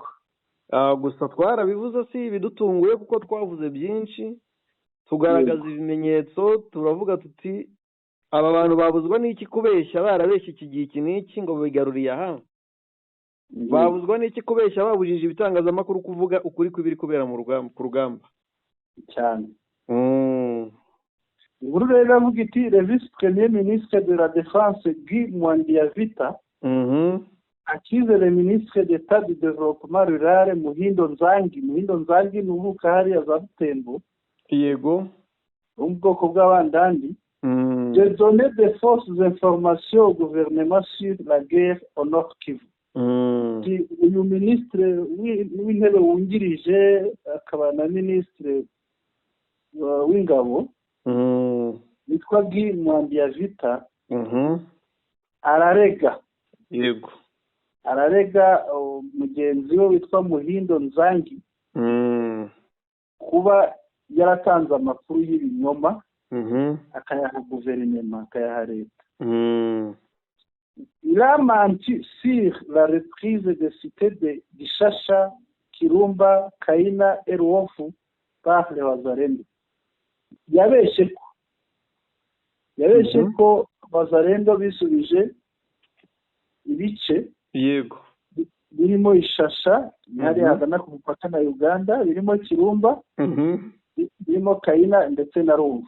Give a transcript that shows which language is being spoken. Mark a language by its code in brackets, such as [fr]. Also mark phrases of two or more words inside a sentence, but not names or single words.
[rw] Gusa twarabivuze si ibidutunguye kuko twavuze byinshi, tugaragaza ibimenyetso, turavuga tuti aba bantu babuzwa n'iki kubeshya, barabeshya iki gihe iki n'iki ngo bigaruriye aha. Babuzwa n'iki kubeshya, babujije ibitangazamakuru kuvuga ukuri kw'ibiri kubera ku rugamba cyane. Inkuru rero iravuga iti [fr] le vice-premier ministre de la défense Guy Mwandiavita akize le ministre d'État du développement rural Muhindo Nzangi. [rw] Muhindo Nzangi ni uvuka hariya za Butembo. Yego, mu bwoko bw'abandandi. [fr] J'ai donné des fausses informations au gouvernement sur la guerre au Nord Kivu. [rw] Uyu ministre w'intebe wungirije akaba na ministre w'ingabo witwa Guy Mwandiavita ararega. Yego, ararega mugenzi we witwa Muhindo Nzangi kuba yaratanze amakuru y'ibinyoma akayaha guverinoma, akayaha leta. [fr] Il a menti sur la reprise des cités de Gishasha, Kirumba, Kaina et Ruofu par les Wazalendo. [rw] Yabeshe ko Wazalendo bisubije ibice. Yego, birimo Ishasha hari hagana ku mupaka na Uganda, birimo Kirumba, birimo Kaina ndetse na Ruofu.